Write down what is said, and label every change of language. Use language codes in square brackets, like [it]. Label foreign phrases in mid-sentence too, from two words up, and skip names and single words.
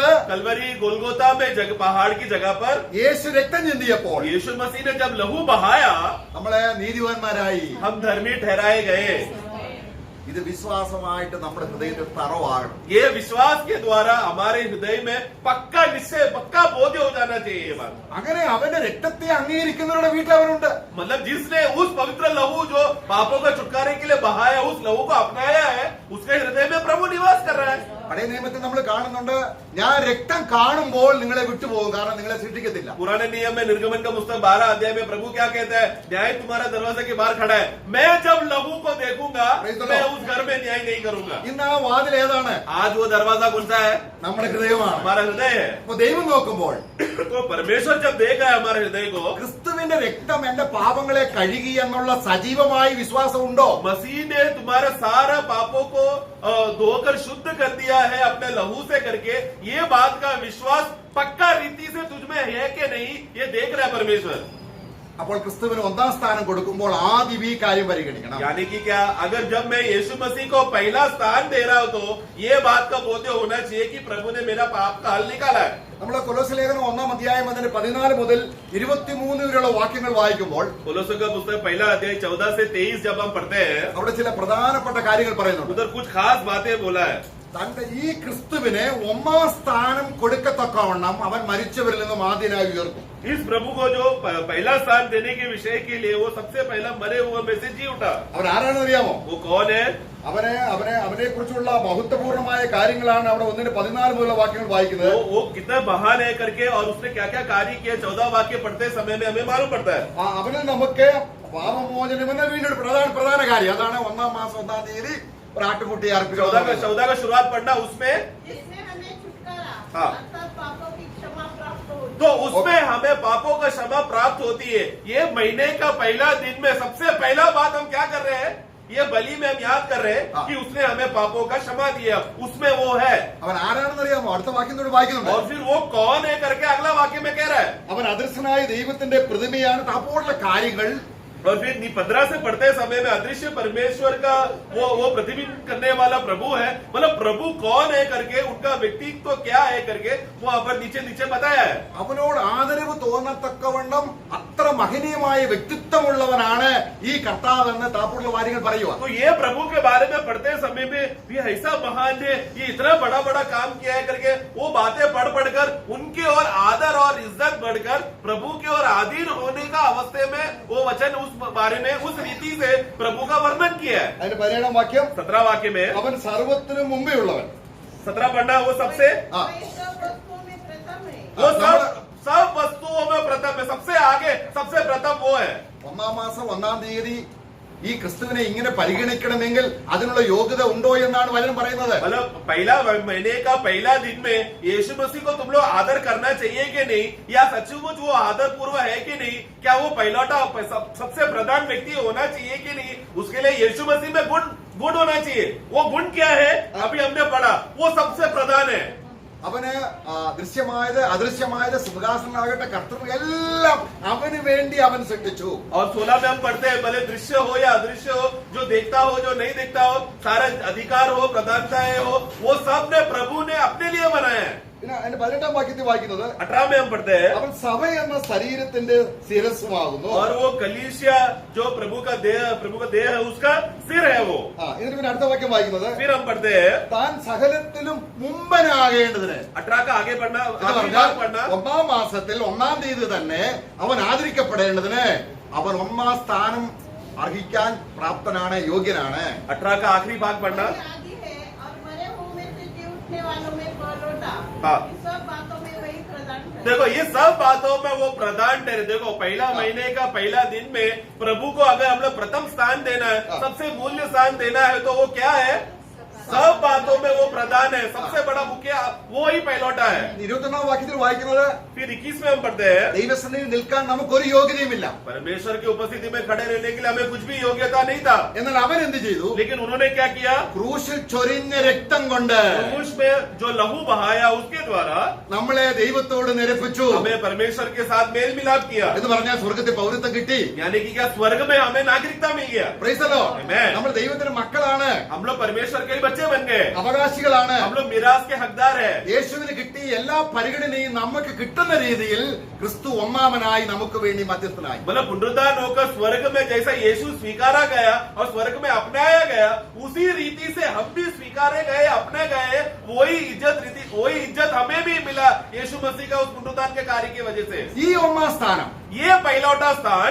[hi] कलवरी गोलगोता में पहाड़ की जगह पर [ml] യേശു രക്തം ചിന്തിയപ്പോൾ [hi] यीशु मसीह ने जब लहू बहाया, [ml] നമ്മളെ നീതിവാന്മാരായി. [hi] हम धर्मी ठहराए गए। [ml] ഇത് വിശ്വാസമായിട്ട് നമ്മുടെ ഹൃദയത്തിൽ തറവാകണം. [hi] ये विश्वास के द्वारा हमारे हृदय में पक्का निश्चय, पक्का बोध हो जाना चाहिए ये बात। [ml] അങ്ങനെ അവന്റെ രക്തത്തെ അംഗീകരിക്കുന്നവരുടെ വീട്ടിൽ അവരുണ്ട്. [hi] मतलब जिसने उस पवित्र लहू जो पापों का छुटकारे के लिए बहाया, उस लहू को अपनाया है, उसके हृदय में प्रभु निवास कर रहा है। [ml] പഴയ നിയമത്തിൽ നമ്മൾ കാണുന്നുണ്ട്, ഞാൻ രക്തം കാണുമ്പോൾ നിങ്ങളെ വിട്ടുപോകും, കാരണം നിങ്ങളെ ശിക്ഷിക്കത്തില്ല. [hi] पुराने नियम में निर्गमन का पुस्तक 12 अध्याय में प्रभु क्या कहता है? न्याय तुम्हारा दरवाजे के बाहर खड़ा है, मैं जब लहू को देखूंगा मैं उस घर में न्याय नहीं करूंगा। [ml] ഇന്ന് ആ വാതിൽ ഏതാണ്? [hi] आज वो दरवाजा कौन सा है? [ml] നമ്മുടെ ഹൃദയമാണ്. [hi] हमारा हृदय है। [ml] അപ്പൊ ദൈവം നോക്കുമ്പോൾ [hi] तो परमेश्वर जब देखा है हमारे हृदय को, [ml] ക്രിസ്തുവിന്റെ രക്തം എന്റെ പാപങ്ങളെ കഴുകി എന്നുള്ള സജീവമായ വിശ്വാസം ഉണ്ടോ? [hi] मसीह ने तुम्हारा सारा पापों को धोकर शुद्ध कर दिया है अपने लहू से करके, ये बात का विश्वास पक्का रीति से तुझमें है कि नहीं, ये देख रहा है परमेश्वर। [ml] അപ്പോൾ ക്രിസ്തുവിന് ഒന്നാം സ്ഥാനം കൊടുക്കുമ്പോൾ ആദ്യം ഈ കാര്യം പരിഗണിക്കണം. [hi] यानी कि क्या? अगर जब मैं यीशु मसीह को पहला स्थान दे रहा हूं, तो ये बात का बोध होना चाहिए कि प्रभु ने मेरा पाप का हल निकाला है। [ml] നമ്മൾ കൊലോസ്യ ലേഖനം 1-ാം അധ്യായം അതിന്റെ 14 മുതൽ 23 വരെയുള്ള വാക്യങ്ങൾ വായിക്കുമ്പോൾ [hi] कोलोस्यों का पुस्तक पहला अध्याय 14 से 23 जब हम पढ़ते हैं, [ml] അവിടെ ചില പ്രധാനപ്പെട്ട കാര്യങ്ങൾ പറയുന്നുണ്ട്. [hi] उधर कुछ खास बातें बोला है। [ml] തന്റെ ഈ ക്രിസ്തുവിന് ഒന്നാം സ്ഥാനം കൊടുക്കത്തക്കവണ്ണം അവൻ മരിച്ചവരിൽ നിന്നും ആദ്യനായി ഉയർത്തും. [hi] इस प्रभु को जो पहला स्थान देने के विषय के लिए वो सबसे पहला मरे हुए में से जी उठा। [ml] അവൻ ആരാണെന്ന് അറിയാമോ? [hi] वो कौन है? [ml] അവനെ കുറിച്ചുള്ള മഹത്വപൂർണമായ കാര്യങ്ങളാണ് അവിടെ 1-14 മുതലുള്ള വാക്യങ്ങൾ വായിക്കുന്നത്. [hi] वो कितना महान है करके, और उसने क्या क्या कार्य किया 14 वाक्य पढ़ते समय में हमें मालूम पड़ता है। [ml] അവനിൽ നമുക്ക് പാപമോചനം എന്ന വീണ്ടും പ്രധാന കാര്യം അതാണ്. 1-ാം മാസം 1-ാം തീയതി ഒരു ആട്ടുകുട്ടിയെ അർപ്പിക്കുക. [hi] 14 का शुरुआत पढ़ना, उसमें जिसमें हमें छुटकारा हाँ। अर्थात पापों की क्षमा प्राप्त हो। तो उसमें हमें पापों का क्षमा प्राप्त होती है। ये महीने का पहला दिन में सबसे पहला बात हम क्या कर रहे हैं? ये बलि में हम याद कर रहे हैं कि उसने हमें पापों का क्षमा दिया, उसमें वो है। [ml] അവൻ ആരാണെന്ന് അറിയാമോ? അടുത്ത വാക്യം കൂടി വായിക്കുന്നുണ്ട്. [hi] और फिर वो कौन है करके अगला वाक्य में कह रहा है। [ml] അവൻ അദൃശ്യനായ ദൈവത്തിന്റെ പ്രതിമയാണ്. അപ്പോഴുള്ള കാര്യങ്ങൾ [hi] और फिर 15 से पढ़ते समय में अदृश्य परमेश्वर का वो प्रतिबिंब करने वाला प्रभु है। मतलब प्रभु कौन है करके, उनका व्यक्तित्व क्या है करके वो यहाँ पर नीचे बताया है। [ml] അവനോട് ആദരവ് തോന്നത്തക്കവണ്ണം അത്ര മഹനീയമായ വ്യക്തിത്വമുള്ളവനാണ് ഈ കർത്താവ് എന്ന് താപ്പൂർള്ള കാര്യങ്ങൾ പറയുക. [hi] तो ये प्रभु के बारे में पढ़ते समय में ये ऐसा महान है, ये इतना बड़ा काम किया है करके वो बातें पढ़कर उनके और आदर और इज्जत बढ़कर प्रभु के और अधीन होने का अवस्थे में वो वचन उस बारे में उस रीति से प्रभु का वर्णन किया है। [ml] അതിന്റെ 17-ാം വാക്യം [hi] 17 वाक्य में [ml] അവൻ സർവത്തിനും മുമ്പേ ഉള്ളവൻ. [hi] 17 पढ़ना, वो सबसे हाँ। वे सब वस्तुओं में प्रथम है। वो सब वस्तुओं में प्रथम है, सबसे आगे सबसे प्रथम वो है। [ml] 1-ാം മാസം 1-ാം തീയതി ഈ ക്രിസ്തുവിനെ ഇങ്ങനെ പരിഗണിക്കണമെങ്കിൽ അതിനുള്ള യോഗ്യത ഉണ്ടോ എന്നാണ് വചനം പറയുന്നത്. [hi] मतलब पहला महीने का पहला दिन में यीशु मसीह को तुम लोग आदर करना चाहिए कि नहीं, या सचमुच वो आदर पूर्व है कि नहीं, क्या वो पहलौटा सबसे प्रधान व्यक्ति होना चाहिए कि नहीं, उसके लिए यीशु मसीह में गुण होना चाहिए। वो गुण क्या है? अभी हमने पढ़ा, वो सबसे प्रधान है। [ml] അവന് ദൃശ്യമായത് അദൃശ്യമായത് സിംഹാസനാകട്ടെ കർത്തൃ എല്ലാം അവന് വേണ്ടി അവൻ സൃഷ്ടിച്ചു. [hi] और 16 में हम पढ़ते हैं, भले दृश्य हो या अदृश्य हो, जो देखता हो जो नहीं देखता हो, सारा अधिकार हो प्रधानताएं हो, वो सब ने प्रभु ने अपने लिए बनाया है। [ml] പിന്നെ അതിന്റെ 18-ാം വാക്യത്തിൽ വായിക്കുന്നത് [hi] 18 में हम पढ़ते हैं, [ml] അവൻ സഭ എന്ന ശരീരത്തിന്റെ ശിരസ്സുമാകുന്നു. [hi] और वो कलीसिया जो प्रभु का देह है, उसका सिर है वो। [ml] എന്നിട്ട് പിന്നെ അടുത്ത വാക്യം വായിക്കുന്നത് [hi] फिर हम पढ़ते हैं [ml] താൻ സകലത്തിലും മുമ്പനാകേണ്ടതിന്. [hi] 18 का आगे पढ़ना, [ml] എന്ന് [hi] आखिरी [ml] പറഞ്ഞാൽ [hi] भाग पढ़ना। [ml] 1-ാം മാസത്തിൽ 1-ാം തീയതി തന്നെ അവൻ ആദരിക്കപ്പെടേണ്ടതിന് അവൻ 1-ാം സ്ഥാനം അർഹിക്കാൻ പ്രാപ്തനാണ്, യോഗ്യനാണ്. [hi] 18 का आखिरी भाग पढ़ना। आदि है और मरे हुओं में से जी उठने वालों में पलौटा। हाँ। इस सब बातों में वही प्रधान है। देखो ये सब बातों में वो प्रधान ठहरे। देखो पहला महीने का पहला दिन में प्रभु को अगर हम लोग प्रथम स्थान देना है, सबसे मूल्य स्थान देना है, तो वो क्या है? सब बातों में वो प्रधान है, सबसे बड़ा मुखिया वो ही पहलौटा है। [ml] 21-ാം വാക്യത്തിൽ വായിക്കുന്നത് [hi] फिर 21 में हम पढ़ते हैं, [ml] ദൈവസന്നിധിയിൽ നിൽക്കാൻ നമുക്കൊരു യോഗ്യതയുമില്ല. [hi] परमेश्वर की उपस्थिति में खड़े रहने के लिए हमें कुछ भी योग्यता नहीं था, [ml] എന്നാൽ അവൻ എന്ത് ചെയ്തു? [hi] लेकिन उन्होंने क्या किया? [ml] ക്രൂശിൽ ചൊരിഞ്ഞ രക്തം കൊണ്ട് [hi] क्रूस में जो लहू बहाया उसके द्वारा [ml] നമ്മളെ ദൈവത്തോട് നിരപ്പിച്ചു. [hi] हमें परमेश्वर के साथ मेल मिलाप किया। [ml] എന്ന് പറഞ്ഞാൽ സ്വർഗത്തിൽ പൗരത്വം കിട്ടി. [hi] यानी कि क्या स्वर्ग में हमें नागरिकता मिल गया। [en] Praise the Lord. Amen. [ml] നമ്മൾ ദൈവത്തിന്റെ മക്കളാണ്, [hi] हम लोग परमेश्वर के ही बच्चे बन गए, [ml] അവകാശികളാണ്. [hi] हम लोग मिरास के हकदार है। [ml] യേശുവിന് കിട്ടിയ എല്ലാ പരിഗണനയും നമുക്ക് കിട്ടുന്ന രീതിയിൽ ക്രിസ്തു ഒന്നാമനായി നമുക്ക് വേണ്ടി മധ്യസ്ഥനായി. [hi] मतलब पुनरुद्धान होकर स्वर्ग में जैसा यीशु स्वीकारा गया और स्वर्ग में अपनाया गया, उसी रीति से हम भी स्वीकारे गए, अपने गए। वही इज्जत हमें भी मिला यीशु मसीह का उस पुनरुद्धान के कार्य की वजह से। [ml] ഈ ഒന്നാം സ്ഥാനം [hi] ये पहलौटा स्थान,